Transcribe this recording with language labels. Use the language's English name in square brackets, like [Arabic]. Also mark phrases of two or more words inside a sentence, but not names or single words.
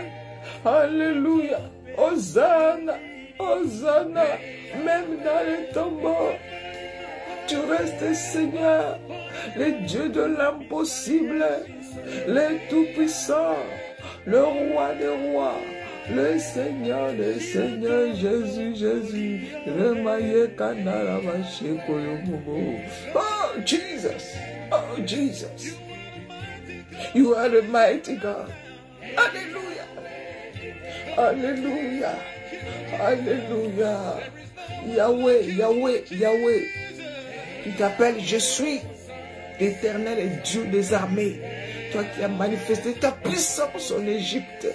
[French] Alléluia. Hosanna. Hosanna. Même dans les tombeaux, tu restes Seigneur, le Dieu de l'impossible, le Tout-Puissant, le Roi des Rois, le Seigneur, Jésus, Jésus, le Maïe Kanara Macheko Yomubo. [English] Oh, Jesus. Oh, Jesus. You are the mighty God. [French] Alléluia. Alléluia. Alléluia. Yahweh, Yahweh, Yahweh. Tu t'appelles Je suis l'Éternel et Dieu des armées. Toi qui as manifesté ta puissance en Égypte.